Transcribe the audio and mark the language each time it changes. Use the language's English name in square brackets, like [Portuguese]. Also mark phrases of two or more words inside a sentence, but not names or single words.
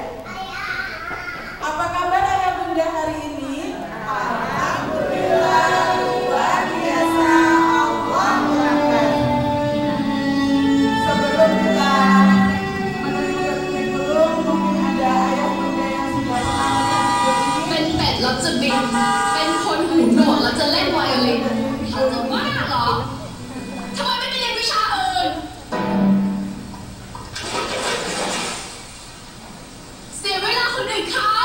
[Indonesian] Apa kabar ayah bunda hari ini? Alhamdulillah, luar biasa. Sebelum kita menuju ke kurikulum, mungkin ada ayah bunda yang sudah pernah [Thai] เป็นเป็ดแล้วจะบินเป็นคนหูหนวกแล้วจะเล่นไวโอลินเขาจะบ้าเหรอทำไมไม่ไปเรียนวิชาอื่นเสียเวลาคนอื่นเขา